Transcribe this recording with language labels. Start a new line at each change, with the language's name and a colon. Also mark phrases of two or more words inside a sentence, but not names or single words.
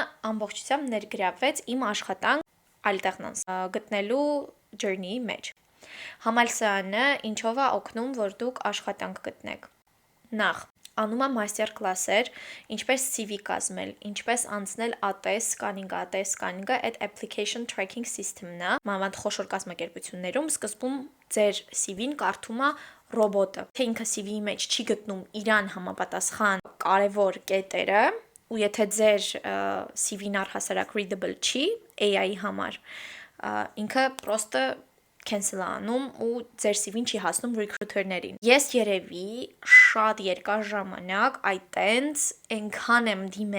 Armenian: ամբողջությամբ ներգրավվեց իմ աշխատանք alternance գտնելու journey-ի մեջ։ Համալսարանը ինչով է օգնում, որ դուք աշխատանք գտնեք։ Նախ, անում է
English: master classes,
Armenian: ինչպես CV կազմել, ինչպես անցնել
English: ATS scanning-
Armenian: ը,
English: ATS scanning-
Armenian: ը այդ
English: application tracking system-
Armenian: ն է, մանավանդ խոշոր կազմակերպություններում սկզբում ձեր CV-ն կարդում է ռոբոտը, թե ինքը CV-ի մեջ չի գտնում իրան համապատասխան կարևոր կետերը, ու եթե ձեր CV-ն առհասարակ readable չի AI-ի համար, ինքը պրոստը cancel անում ու ձեր CV-ն չի հասնում recruiter-ներին։ Ես երևի շատ երկար ժամանակ այտենց այնքան եմ